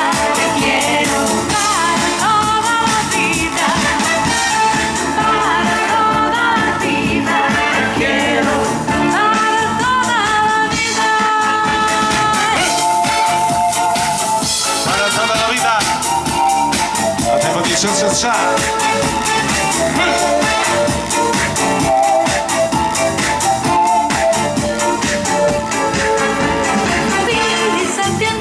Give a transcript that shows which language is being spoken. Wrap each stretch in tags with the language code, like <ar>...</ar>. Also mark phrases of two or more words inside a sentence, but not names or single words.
<es>Te quiero para toda la vida, para toda la vida. Te quiero para toda la vida. Para toda la vida.</es> <it>A tempo di za. Quindi se</it>